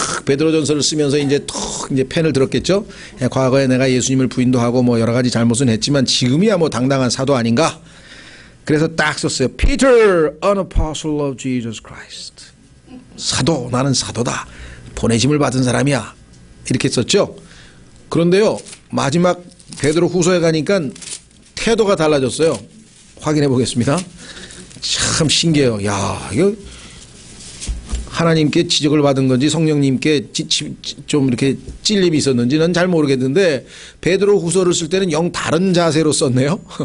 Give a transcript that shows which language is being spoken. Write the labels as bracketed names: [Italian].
[Korean] 베드로 전서를 쓰면서 이제 펜을 들었겠죠? 과거에 내가 예수님을 부인도 하고 뭐 여러 가지 잘못은 했지만 지금이야 뭐 당당한 사도 아닌가? 그래서 딱 썼어요. [English] Peter, an apostle of Jesus Christ. [Korean] 사도, 나는 사도다. 보내심을 받은 사람이야. 이렇게 썼죠? 그런데요, 마지막 베드로 후서에 가니까 태도가 달라졌어요. 확인해 보겠습니다. 참 신기해요. 야, 이거 하나님께 지적을 받은 건지 성령님께 좀 이렇게 찔림이 있었는지는 잘 모르겠는데 베드로 후서를 쓸 때는 영 다른 자세로 썼네요.